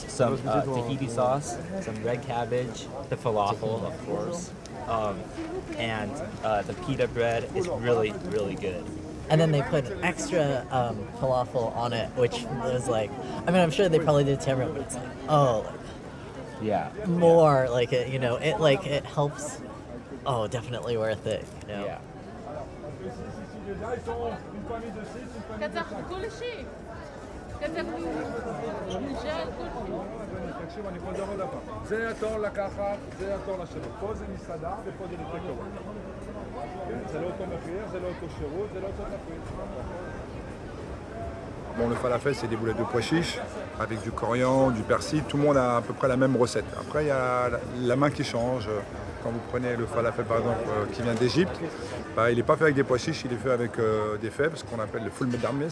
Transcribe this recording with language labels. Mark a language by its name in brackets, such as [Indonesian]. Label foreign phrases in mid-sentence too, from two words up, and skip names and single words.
[English] Some tahiti sauce, some red cabbage, the falafel, of course, and the pita bread is really, really good. And then they put extra falafel on it, which was like, I mean, I'm sure they probably did it to everyone, but it's like, oh, Yeah. more like it, you know, it helps. Oh, definitely worth it. You know? Yeah. [Hebrew] זה התור לקחת, זה התור לשבת. פה זה מסעדה ופה זה לטקאווי. זה לא אותו מחיר, זה לא אותו שירות, זה לא אותו תפריט. [French] Bon, le falafel, c'est des boulettes de pois chiches avec du coriandre, du persil. Tout le monde a à peu près la même recette. Après, il y a la main qui change. Quand vous prenez le falafel, par exemple, qui vient d'Égypte, bah, il n'est pas fait avec des pois chiches, il est fait avec des fèves, ce qu'on appelle le [Arabic] فول مدمس.